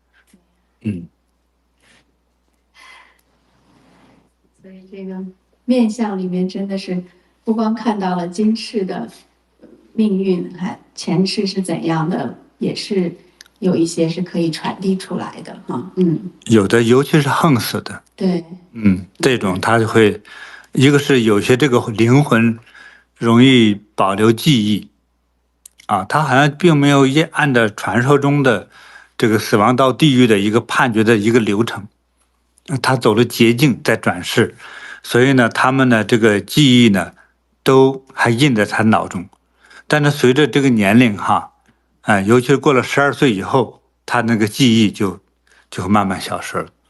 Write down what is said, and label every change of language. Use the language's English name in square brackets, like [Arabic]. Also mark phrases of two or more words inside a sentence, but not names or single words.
[Chinese] 所以這個面相裡面真的是不光看到了今世的命運，還前世是怎樣的，也是有一些是可以傳遞出來的哈。有的尤其是橫死的，對，這種他就會，一個是有些這個靈魂容易保留記憶啊，他好像並沒有按照傳說中的這個死亡到地獄的一個判決的一個流程，他走了捷徑在轉世，所以呢，他們的這個記憶呢都還印在他腦中，但是隨着這個年齡哈，尤其是過了12歲以後，他那個記憶就會慢慢消失了。